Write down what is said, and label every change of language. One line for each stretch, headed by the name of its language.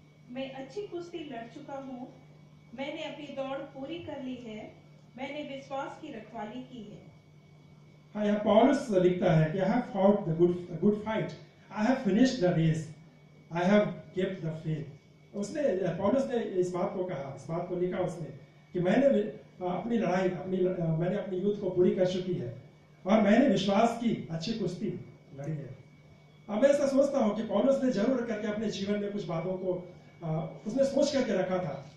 Hindi: मैं अच्छी कुश्ती लड़ चुका हूँ, मैंने अपनी दौड़ पूरी कर ली है, मैंने विश्वास की रखवाली की है। हाँ, यहाँ पौलुस लिखता है कि
English: I have fought the good fight, I have finished the race, I have kept the faith।
Hindi: पौलुस ने इस बात को कहा, इस बात को लिखा उसने कि मैंने अपनी लड़ाई मैंने अपनी युद्ध को पूरी कर चुकी है, और मैंने विश्वास की अच्छी कुश्ती लड़ी है। अब मैं ऐसा सोचता हूँ कि पौलुस ने जरूर करके अपने जीवन में कुछ बातों को उसने सोच करके रखा था।